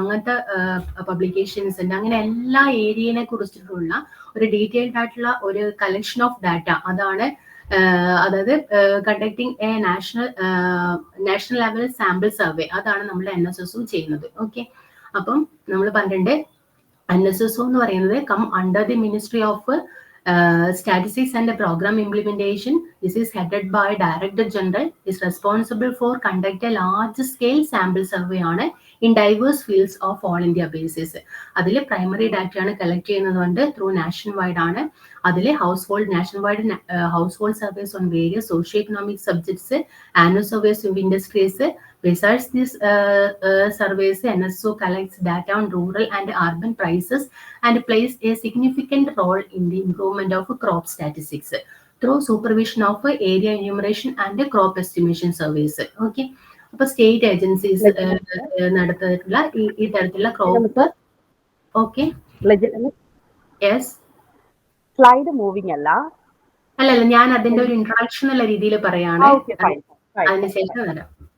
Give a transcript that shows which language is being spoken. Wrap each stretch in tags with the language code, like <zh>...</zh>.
<ml>അങ്ങനത്തെ പബ്ലിക്കേഷൻസ് ഉണ്ട്. അങ്ങനെ എല്ലാ ഏരിയനെ കുറിച്ചിട്ടുള്ള ഒരു ഡീറ്റെയിൽഡ് ആയിട്ടുള്ള ഒരു കളക്ഷൻ ഓഫ് ഡാറ്റ, അതാണ് അതായത്</ml> <en>conducting a national level sample survey,</en> <ml>അതാണ് നമ്മുടെ NSSO ചെയ്യുന്നത്. ഓക്കെ, അപ്പം നമ്മൾ പറഞ്ഞിട്ടുണ്ട് NSSO എന്ന് പറയുന്നത്</ml> <en>Come under the ministry of Statistics and Program Implementation. This is headed by Director General. Is responsible for conduct a large scale sample survey</en> <ml>ആണ്</ml> <en>in diverse fields of all India basis.</en> <ml>അതിൽ primary ഡാറ്റയാണ് collect ചെയ്യുന്നത് through national wide ആണ്. അതിൽ</ml> <en>National wide household surveys on various socio economic subjects, annual surveys of industries. Besides these surveys, NSO collects data on rural and urban prices and plays a significant role in the improvement of crop statistics through supervision of area enumeration and crop estimation surveys.</en> <ml>Okay, അപ്പോൾ state agencies നടത്തിയിട്ടുള്ള ഈ തരത്തിലുള്ള crop.</ml> <en>okay, yes, slide moving</en> <ml>അല്ലല്ല, ഞാൻ അതിന്റെ ഒരു introduction എന്നുള്ള രീതിയിൽ പറയാണ്. അതിനുശേഷം വരാം.</ml>